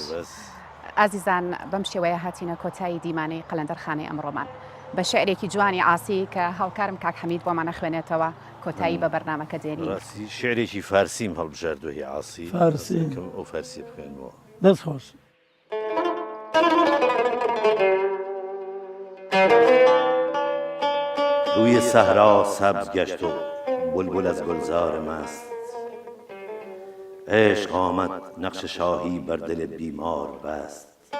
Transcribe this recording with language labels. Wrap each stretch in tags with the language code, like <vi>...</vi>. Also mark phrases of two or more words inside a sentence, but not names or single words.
<ckb>ئازیزان بەم شێوەیە هاتینە کۆتایی دیمانەی قەلەندەرخانەی ئەمڕۆمان بە شعرێکی جوانی ئاسی کە هاوکارم کاک حەمید بۆمانە خوێنێتەوە کۆتایی بە بەرنامەکە دێنی. ڕاستی شعرێکی فارسیم هەڵبژاردووە ئاسی فارسی. ئەو فارسی بخوێنەوە. دەست خۆش.</ckb> <fa>روی صحرا سبز گشت و بلبل از گلزار مست، عشق آمد نقش شاهی بر دل بیمار بست.</fa>